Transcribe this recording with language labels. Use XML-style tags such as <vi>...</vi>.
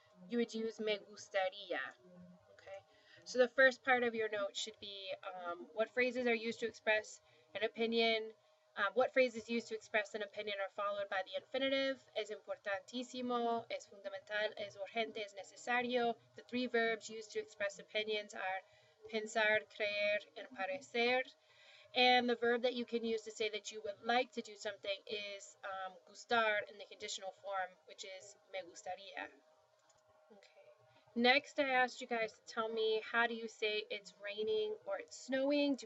<en>You would use</en> <es>me gustaría.</es> <en>Okay, so the first part of your note should be what phrases are used to express an opinion. What phrases used to express an opinion are followed by the infinitive.</en> <es>Es importantísimo, es fundamental, es urgente, es necesario.</es> <en>The three verbs used to express opinions are pensar, creer, and parecer. And the verb that you can use to say that you would like to do something is gustar in the conditional form, which is</en> <es>me gustaría.</es> <en>Okay. Next, I asked you guys to tell me, how do you say it's raining or it's snowing?</en>